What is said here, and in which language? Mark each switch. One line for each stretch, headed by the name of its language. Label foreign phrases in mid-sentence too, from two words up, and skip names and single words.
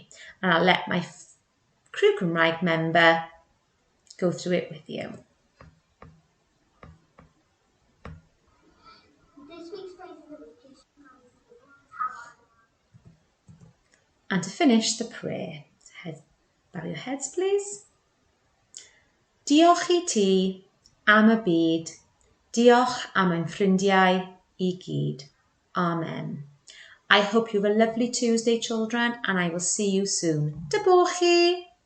English: And I'll let my Crew Cymraeg member go through it with you. This week's phrase of the week is And to finish, the prayer. Bow your heads, please.
Welsh: Diolch I ti am y byd. Diolch am ein ffrindiau I gyd. Amen.
English: I hope you have a lovely Tuesday, children, and I will see you soon.
Welsh: Dyborch chi.